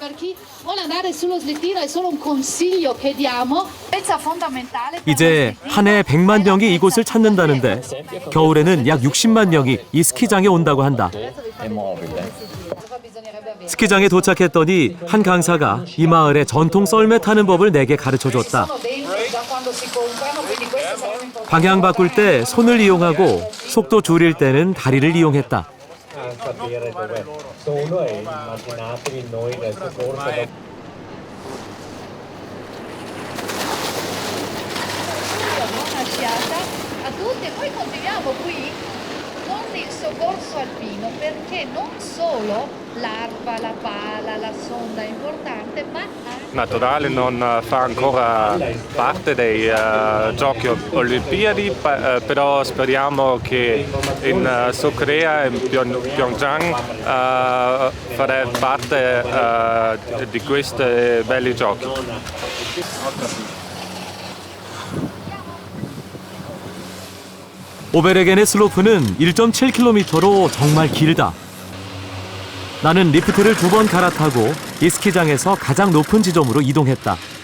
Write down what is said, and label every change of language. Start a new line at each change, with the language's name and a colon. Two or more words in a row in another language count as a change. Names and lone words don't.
Korean: 이제 한 해 100만 명이 이곳을 찾는다는데 겨울에는 약 60만 명이 이 스키장에 온다고 한다. 스키장에 도착했더니 한 강사가 이 마을의 전통 썰매 타는 법을 내게 가르쳐줬다. 방향 바꿀 때 손을 이용하고 속도 줄일 때는 다리를 이용했다.
Italian: Una sciata a tutti e poi continuiamo qui con il soccorso alpino perché non solo l'arpa, la pala, la sonda è importante ma anche Naturale non fa ancora parte dei giochi olimpiadi, però speriamo che in South Korea e in Pyeongchang farà parte di questi belli giochi.
Korean: 오베레겐의 슬로프는 1.7km로 정말 길다. 나는 리프트를 2번 갈아타고 이 스키장에서 가장 높은 지점으로 이동했다.